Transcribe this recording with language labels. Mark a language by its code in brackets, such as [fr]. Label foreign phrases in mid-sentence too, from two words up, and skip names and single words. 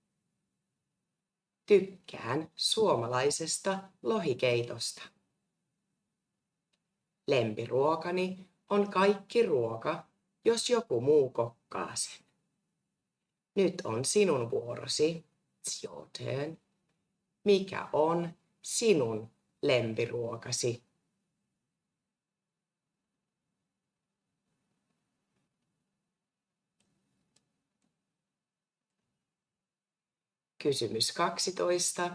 [fi] Tykkään suomalaisesta lohikeitosta. Lempiruokani on kaikki ruoka, jos joku muu kokkaa sen. Nyt on sinun vuorosi. [en] It's your turn. [fi] Mikä on sinun lempiruokasi? Kysymys 12.